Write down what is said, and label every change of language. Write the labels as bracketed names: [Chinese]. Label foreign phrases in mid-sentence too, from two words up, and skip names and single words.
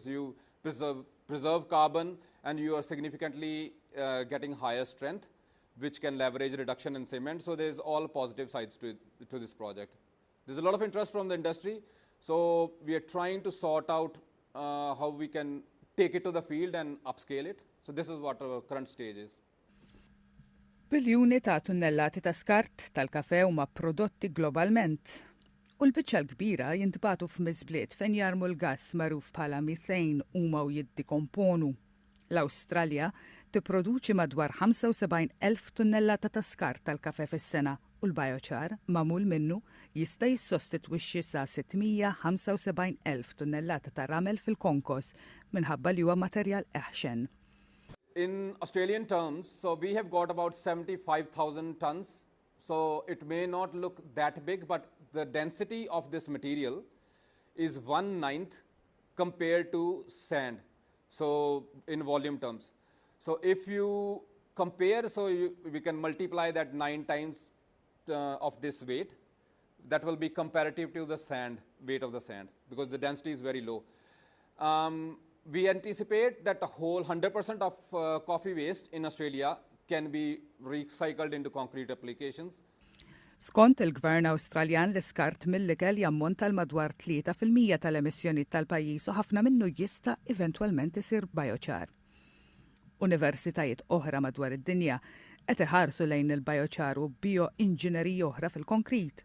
[English] You preserve carbon, and you are significantly getting higher strength, which can leverage reduction in cement. So there's all positive sides to this project. There's a lot of interest from the industry, so we are trying to sort out how we can take it to the field and upscale it. So this is what our current stage is. [Maltese] Biljuni ta' tunnellati ta' skart tal-kafe huma prodotti globalment. U l-biċċa l-kbira jintbagħtu f'miżbliet fejn jarmu l-gass magħruf bħala methane huma u jiddikomponu. L-Awstralja tipproduċi madwar 75,000 tunnellata ta' skart tal-kafe fis-sena u l-biochar magħmul minnu jista' jissostitwixxi sa 675,000 tunnellata ta' ramel fil-konkos minħabba li huwa materjal eħxen. [English] In Australian terms, so we have got about 75,000 tons. So it may not look that big, but the density of this material is 1/9 compared to sand. So in volume terms. So if you compare, we can multiply that 9 times of this weight. That will be comparative to the sand, weight of the sand, because the density is very low. we anticipate that the whole 100% of coffee waste in Australia can be recycled into concrete applications. [Maltese] Skont il-Gvern Awstraljan l-iskart mill-ikel jammonta l-madwar 3% tal-emissjoni tal-pajjiż u ħafna minnu jista' eventwalment isir biochar. Universitajiet oħra madwar id-dinja qed iħarsu lejn il-biochar u bioinġinerija oħra fil-konkrit.